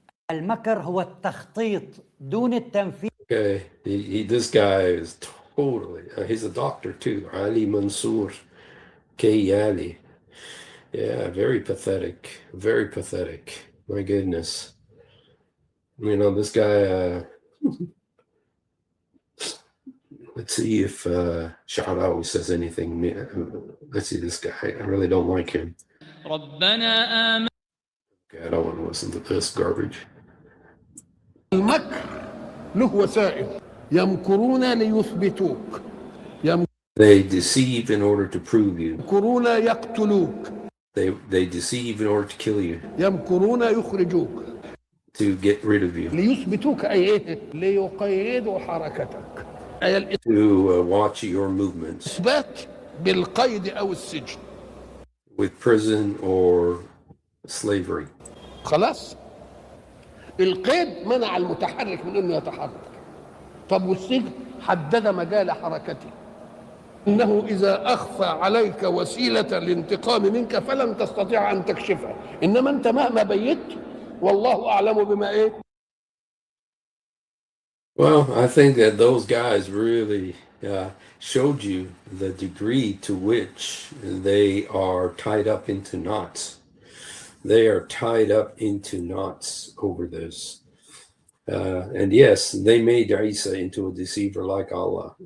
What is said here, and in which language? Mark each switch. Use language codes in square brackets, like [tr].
[ar] المكر هو التخطيط دون التنفيذ. [en] Okay, this guy is totally, he's a doctor too, Ali Mansour Kayali. Yeah, very pathetic, very pathetic. My goodness. You know, this guy, let's see if Sha'arawi says anything. Let's see this guy. I really don't like him. Okay, I don't want to listen to this garbage. [ar] المكر له وسائل يمكرون ليثبتوك. [en] They deceive in order to prove you. [ar] يمكرون يقتلوك. [en] They deceive in order to kill you. [ar] يمكرون يخرجوك. [en] To get rid of you. [ar] ليثبتوك أي إيه؟ ليقيدوا حركتك. [en] to watch your movements [ar] إثبات بالقيد أو السجن. [en] with prison or slavery. [ar] خلاص القيد منع المتحرك من انه يتحرك. طب والسجن حدد مجال حركته، انه اذا اخفى عليك وسيله لانتقام منك فلن تستطيع ان تكشفها، انما انت مهما بيت والله اعلم بما ايه. [en] Well, I think that those guys really showed you the degree to which they are tied up into knots. They are tied up into knots over this. And yes, they made Isa into a deceiver like Allah.